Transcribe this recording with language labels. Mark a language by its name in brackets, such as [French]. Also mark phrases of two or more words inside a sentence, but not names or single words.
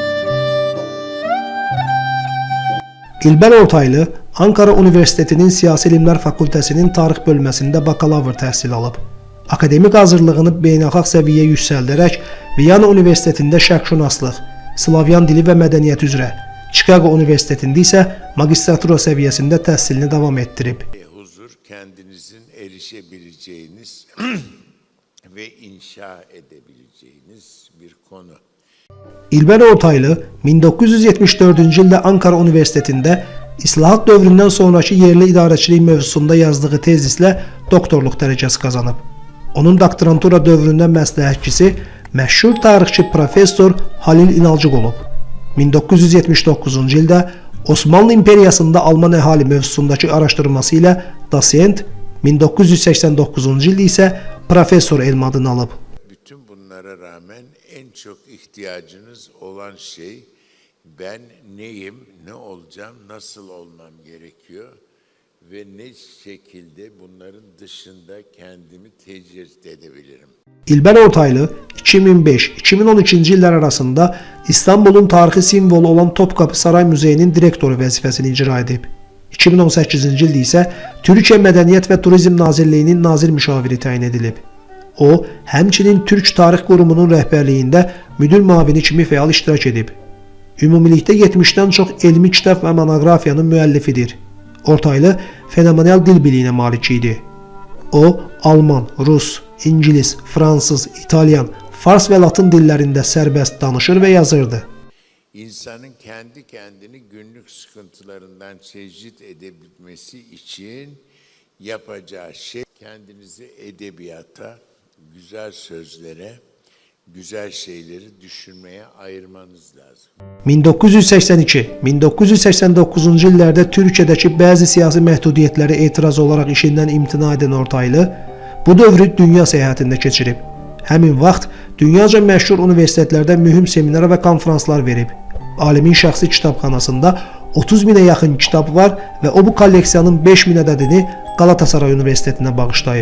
[Azerbaijani] İlber Ortaylı Ankara Universitetinin Siyasi İlimlər Fakültəsinin tarix bölməsində bakalavr təhsil alıb. Akademik hazırlığını beynəlxalq səviyyəyə yüksəldərək Viyana Universitetində şərqşünaslıq, Slavyan dili və mədəniyyət üzrə, Chicago Universitetində isə magistratura səviyyəsində təhsilini davam etdirib. [Turkish] Huzur kendinizin erişebileceğiniz ve inşa edebileceğiniz bir konu. [Azerbaijani] İlber Ortaylı 1974-cü ildə Ankara Universitetində İslahat dövründən sonraki yerli idarəçilik mövzusunda yazdığı tezislə doktorluq dərəcəsi qazanıb. Onun doktorantura dövründə məsləhətçisi məşhur tarixçi professor Halil İnalcıq olub. 1979-cu ildə Osmanlı İmperiyasında Alman əhali mövzusundakı araşdırması ilə dosent, 1989-cu ildə isə professor elm adını alıb. [Turkish] Bütün bunlara rağmen en çok ihtiyacınız olan şey ben neyim, ne olacağım, nasıl olmam gerekiyor ve ne şekilde bunların dışında kendimi tecrit edebilirim. [Azerbaijani] İlber Ortaylı 2005-2012-ci illər arasında İstanbulun tarixi simvolu olan Topkapı Saray Müzeyinin direktoru vəzifəsini icra edib. 2018-ci ildə isə Türkiyə Mədəniyyət və Turizm Nazirliyinin nazir müşaviri təyin edilib. O, həmçinin Türk Tarix Qurumunun rəhbərliyində müdür müavini kimi fəal iştirak edib. Ümumilikdə 70-dən çox elmi kitab və monoqrafiyanın müəllifidir. Ortaylı fenomenal dil biliyinə malik idi. O, Alman, Rus, İngilis, Fransız, İtalyan, Fars və Latın dillərində sərbəst danışır və yazırdı. [Turkish] İnsanın kendi kendini günlük sıkıntılarından tecrit edebilmesi için yapacağı şey kendinizi edebiyata, güzel sözlere, güzel şeyleri düşünmeye ayırmanız lazım. [Azerbaijani] 1982-1989-cu illərdə Türkiyədəki bəzi siyasi məhdudiyyətlərə etiraz olaraq işindən imtina edən Ortaylı bu dövrü dünya səyahətində keçirib. Həmin vaxt dünyaca məşhur universitetlərdə mühüm seminar və konferanslar verib. Alimin şəxsi kitabxanasında 30 minə yaxın kitab var və o bu kolleksiyanın 5 min ədədini Galatasaray Universitetinə bağışlayıb.